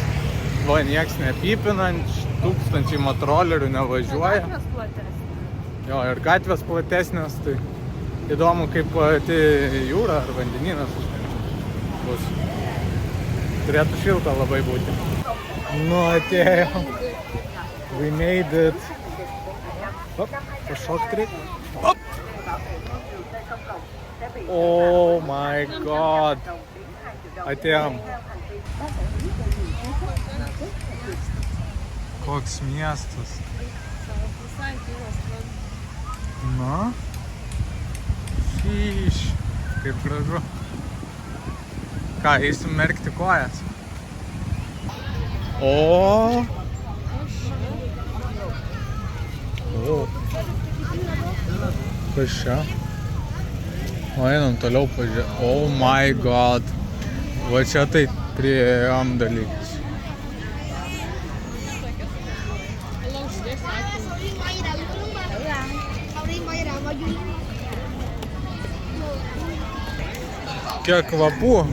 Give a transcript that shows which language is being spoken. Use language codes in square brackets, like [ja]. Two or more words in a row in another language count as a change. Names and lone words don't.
[lt] Va, nieks nepypinant, tūkstančiai motorolerių nevažiuoja. Gatvės platesnės. Jo, ir gatvės platesnės, tai įdomu, kaip pati jūra ar vandenynas bus. Turėtų šilta labai būti. Nu, atėjom. [en] We made it. [lt] Op, pašokt reikia. Op! [en] Oh my god. [lt] Atėjom. Koks miestas. Visai tylas pradės. Na. Šyš. Kaip gražu. Ką, eisim merkti kojas? O. Kas čia? O, einam toliau pažiūrėti. [en] Oh my god. [lt] Va čia tai priėjom dalykas. Kiek kvapų.